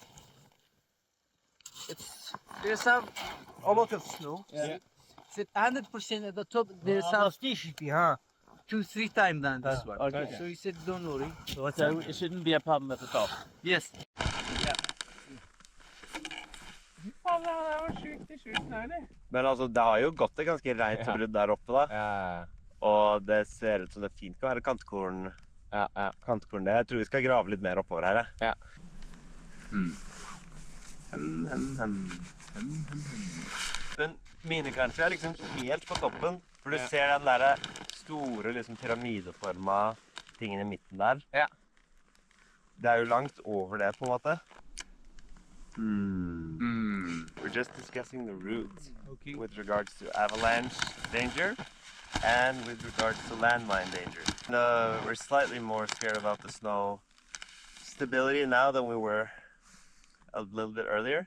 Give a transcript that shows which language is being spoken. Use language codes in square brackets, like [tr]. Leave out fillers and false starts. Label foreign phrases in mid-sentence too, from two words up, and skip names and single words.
[en] There's a lot of snow. Yeah. Said 100% at the top. There's some 2-3 times than this one. Okay. So he said, don't worry. So it shouldn't be a problem at the top. Yes. [no] Men altså, det har jo gått et ganske reit brudd der oppe da. Ja. Og det ser ut som det fint kan være kantkorn. Ja. Kantkorn det. Jeg tror vi skal grave litt mer oppover her. Ja. Den minekanskje er liksom helt på toppen. For du ser den der store liksom pyramideforma tingen i midten der. Ja. Det er jo langt over det på en måte. [en] We're just discussing the routes with regards to avalanche danger and with regards to landmine danger. We're slightly more scared about the snow stability now than we were a little bit earlier.